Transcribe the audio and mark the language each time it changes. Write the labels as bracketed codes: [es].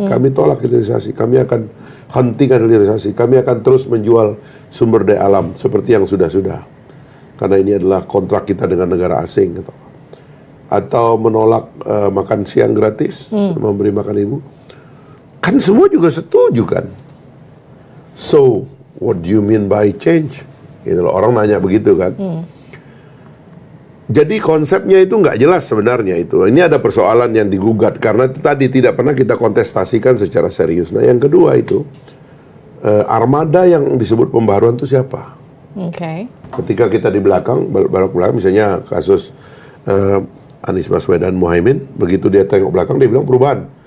[id] Kami tolak hilirisasi. Kami akan hentikan hilirisasi. Kami akan terus menjual sumber daya alam seperti yang sudah-sudah. Karena ini adalah kontrak kita dengan negara asing gitu. Atau menolak makan siang gratis, memberi makan ibu. Kan semua juga setuju kan. [en] So, what do you mean by change? [id] Gitu loh, orang nanya begitu kan. Jadi konsepnya itu nggak jelas sebenarnya itu. Ini ada persoalan yang digugat karena tadi tidak pernah kita kontestasikan secara serius. Nah yang kedua itu, armada yang disebut pembaruan itu siapa? Ketika kita di belakang misalnya kasus Anies Baswedan Muhaimin, begitu dia tengok belakang dia bilang perubahan.